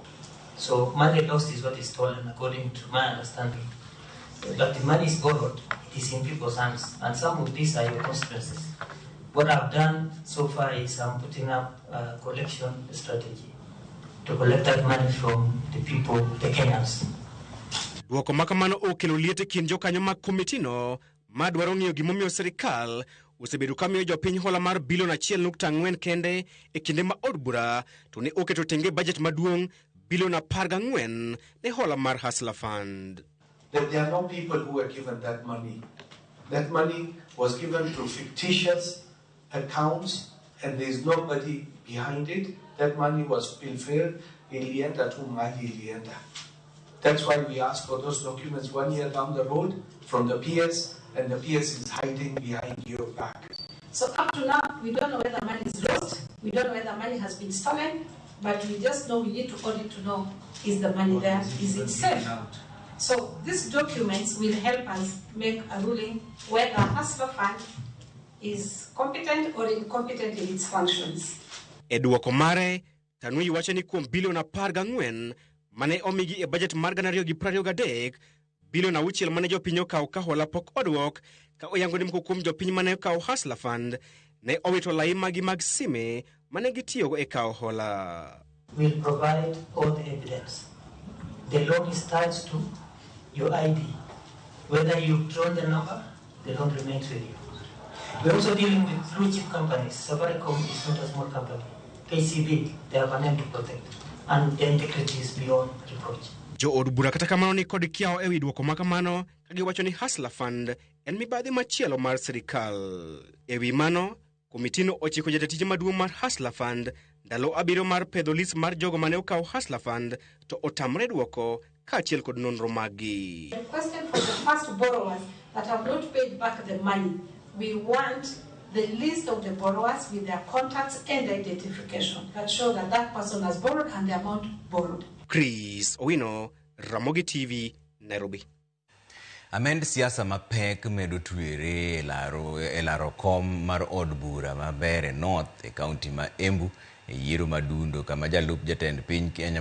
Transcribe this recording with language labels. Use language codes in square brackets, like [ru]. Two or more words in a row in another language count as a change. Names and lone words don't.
[en] So money lost is what is stolen, according to my understanding. But the money is borrowed. It is in people's hands, and some of these are your consequences. What I've done so far is I'm putting up a collection strategy to collect that money from the people, the Kenyans. [luo] Duoko makamano okelo liete kind jokanyo mag komitino madwaro ng'iyo gimomiyo sirkal osebedo kamiyo jopiny hola mar bilion 1.4 kende e kinde ma od bura to ne oketo tenge budget maduong' bilion 14 ne hola mar hasla fund. [en] That there are no people who were given that money. That money was given to fictitious accounts and there is nobody behind it. That money was fulfilled in Lienda to Mali Lienda. That's why we asked for those documents 1 year down the road from the PS, and the PS is hiding behind your back. So up to now, we don't know whether money is lost, we don't know whether money has been stolen, but we just know we need to audit to know, is the money there, is it safe? So these documents will help us make a ruling whether Hasla Fund is competent or incompetent in its functions. [luo] Eduoko mare, Tanui wacho ni kuom bilion 14 mane omigi e budget mar 2023, bilion 6 mane jopiny okawo ka hola pok odwok, ka oyango ni moko kuom jopiny mane okawo hasla fund ne owito lai magi mag sime mane gitiyogo e kawo hola. [en] We'll provide all the evidence. The loan is tied to your ID. Whether you've drawn the number, the loan remains with you. We're also dealing with blue chip companies. Safaricom is not a small company. KCB, they have a name to protect. And the integrity is beyond reproach. [luo] Jo od bura kata kamano ni kod kiao ewi duoko makamano kagiwacho ni hasla fund en mibadhi machielo mar sirkal. Ewi mano, komitino ochiko jatatije maduong' mar hasla fund ndalo 7 mar pedho list mar jogo mane okawo hasla fund to otamre duoko kaachiel kod nonro magi. [en] The question for the first borrowers that have not paid back the money, we want the list of the borrowers with their contacts and identification that show that that person has borrowed and the amount borrowed. [luo] Wino, Ramogi TV, Nairobi. Amend siasa mapek medo tuere e laro kom mar od bura mabere North e kaunti ma Embu e yiero madundo kama jalup jatend piny Kenya